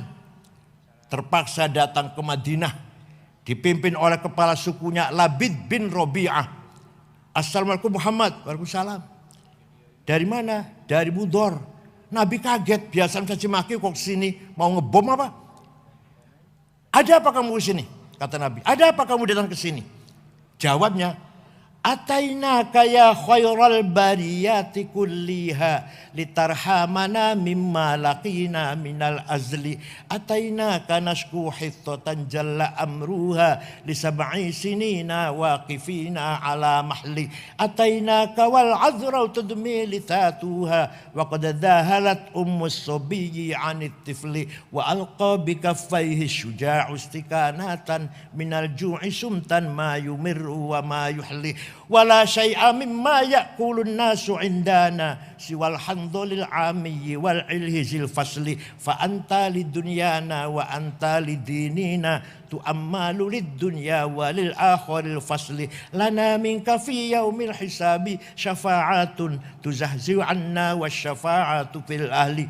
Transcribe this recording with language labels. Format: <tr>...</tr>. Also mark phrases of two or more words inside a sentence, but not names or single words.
<id>Terpaksa datang ke Madinah, dipimpin oleh kepala sukunya Labid bin Robi'ah. Assalamualaikum Muhammad. Waalaikumsalam. Dari mana? Dari Mudhar. Nabi kaget, biasa caci maki kok kesini mau ngebom apa? Ada apa kamu kesini? Kata Nabi, ada apa kamu datang ke sini? Jawabnya,</id> <ar>أتيناك يا خير البرية كلها لترحمنا مما لقينا من الأزل. أتيناك نشكو حطة جل أمرها لسبع سنين واقفين على محل. أتيناك والعذراء تدمى لثاتها وقد دهلت أم الصبي عن الطفل وألقى بكفيه الشجاع استكانة من الجوع صمتا ما يمر وما يحلي. ولا شيء مما يأكل الناس عندنا سوى الحنظل العامي والعلهز الفسل فأنت لدنيانا وأنت لديننا تؤمل للدنيا وللآخر الفسل لنا منك في يوم الحساب شفاعة تزحزح عنا والشفاعة في الأهل.</ar>